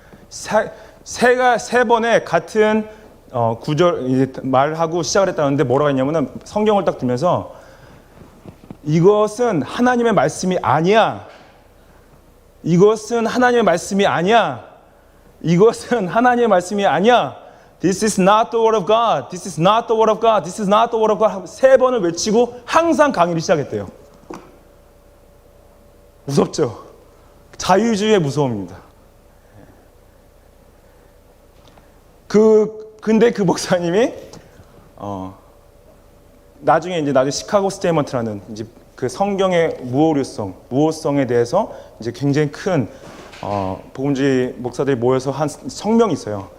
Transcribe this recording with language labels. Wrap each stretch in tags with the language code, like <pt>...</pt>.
<ko>세 번의 같은 구절 말을 하고 시작을 했다는데, 뭐라고 했냐면은 성경을 딱 들면서 이것은 하나님의 말씀이 아니야. 이것은 하나님의 말씀이 아니야. 이것은 하나님의 말씀이 아니야.</ko> <en>This is not the word of God. This is not the word of God. This is not the word of God.</en> <ko>3번을 외치고 항상 강의를 시작했대요. 무섭죠? 자유주의의 무서움입니다. 근데 그 목사님이 나중에 시카고 스테이먼트라는 이제 그 성경의 무오성에 대해서 이제 굉장히 큰 복음주의 목사들이 모여서 한 성명이 있어요.</ko>